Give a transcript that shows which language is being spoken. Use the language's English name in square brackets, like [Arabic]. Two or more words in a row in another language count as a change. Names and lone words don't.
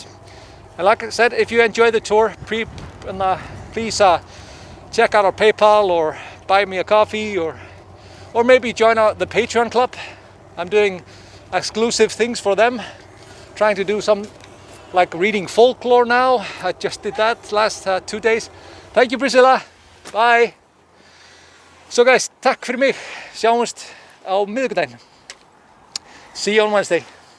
[English] And like I said, if you enjoy the tour, please check out our PayPal or buy me a coffee, or maybe join the Patreon club. I'm doing exclusive things for them, trying to do some like reading folklore now. I just did that last 2 days. Thank you, Priscilla. Bye. So guys, [Icelandic] takk fyrir mig. Sjáumst á miðvikudaginn. [English] See you on Wednesday.